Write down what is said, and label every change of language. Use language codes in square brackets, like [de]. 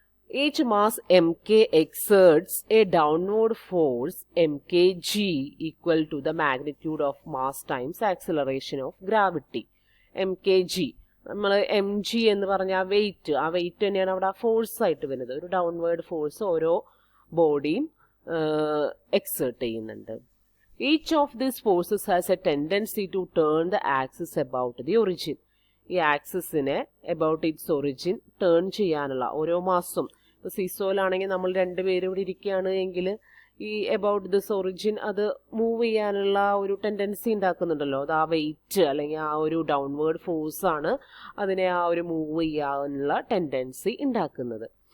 [en] Each mass mk exerts a downward force mkg equal to the magnitude of mass times acceleration of gravity. [ml] mkg നമ്മൾ mg എന്ന് പറഞ്ഞ ആ wait തന്നെയാണ് അവിടെ force ആയിട്ട് വരുന്നത്. ഒരു ഡൗൺവേർഡ് ഫോഴ്സ് ഓരോ ബോഡിയും എക്സേർട്ട് ചെയ്യുന്നുണ്ട്. [en] Each of these forces has a tendency to turn the axis about the origin. [ml] ഈ ആക്സിസിനെ [en] about its origin [ml] ടേൺ ചെയ്യാനുള്ള ഓരോ മാസം, ഇപ്പോൾ സീസോയിലാണെങ്കിൽ നമ്മൾ രണ്ടുപേരും ഇവിടെ ഇരിക്കുകയാണ് എങ്കിൽ ഈ [en] about this origin [ml] അത് മൂവ് ചെയ്യാനുള്ള ഒരു ടെൻഡൻസി ഉണ്ടാക്കുന്നുണ്ടല്ലോ. അത് ആ വെയിറ്റ് അല്ലെങ്കിൽ ആ ഒരു ഡൗൺവേർഡ് ഫോഴ്സാണ് അതിനെ ആ ഒരു മൂവ് ചെയ്യാനുള്ള ടെൻഡൻസി ഉണ്ടാക്കുന്നത്.